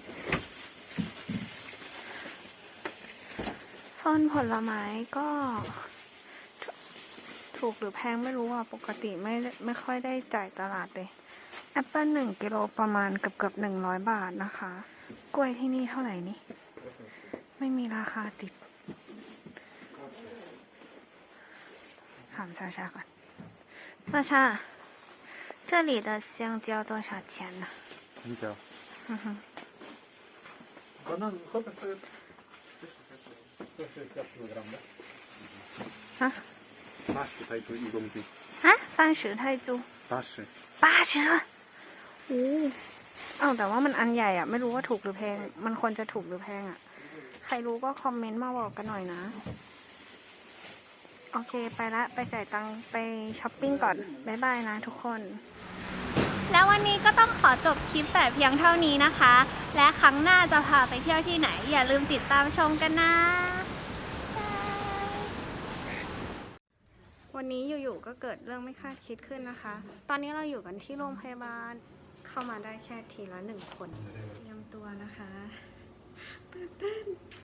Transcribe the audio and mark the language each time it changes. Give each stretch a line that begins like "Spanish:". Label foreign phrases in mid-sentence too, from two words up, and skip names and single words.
Thai: โซนผลไม้ก็ถูกหรือแพงไม่รู้อ่ะ ปกติไม่ค่อยได้จ่ายตลาดเลย แอปเปิ้ล1 กิโลประมาณเกือบ100 บาทนะคะ กล้วยที่นี่เท่าไหร่นี่ ไม่มีราคาติด ถามซาชาก่อนซาชา
Chinese: 这里的香蕉多少钱呢？香蕉嗯哼， Банан хопит 啊 80泰铢1公斤
Thai: 啊，30泰铢80 โอ้อ้าวแต่ว่ามันอันใหญ่อ่ะ ไม่รู้ว่าถูกหรือแพง มันควรจะถูกหรือแพงอ่ะ ใครรู้ก็คอมเมนต์มาบอกกันหน่อยนะ โอเคไปละ ไปจ่ายตังค์ไปช้อปปิ้งก่อน บ๊ายบายนะทุกคน แล้ววันนี้ก็ต้องขอจบคลิปแต่เพียงเท่านี้นะคะ และครั้งหน้าจะพาไปเที่ยวที่ไหน อย่าลืมติดตามชมกันนะ วันนี้อยู่ๆก็เกิดเรื่องไม่คาดคิดขึ้นนะคะ ตอนนี้เราอยู่กันที่โรงพยาบาล เข้ามาได้แค่ทีละ1 คนเตรียมตัวนะคะตื่นเต้น